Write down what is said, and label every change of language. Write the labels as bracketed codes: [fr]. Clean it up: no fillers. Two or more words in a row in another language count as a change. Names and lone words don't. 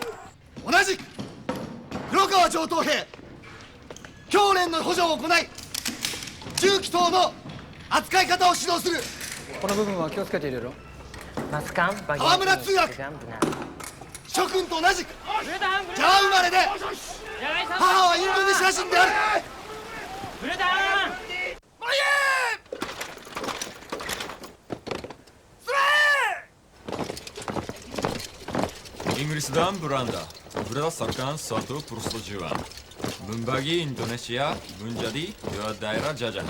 [ja] 同じく黒川上等兵、教練の補助を行い銃器等の扱い方を指導する。この部分は気をつけて入れろ。河村通訳、諸君と同じくジャワ生まれで母はインドネシア人である。 [id] Inggris dan Belanda berdasarkan suatu persetujuan membagi Indonesia menjadi dua daerah jajahan.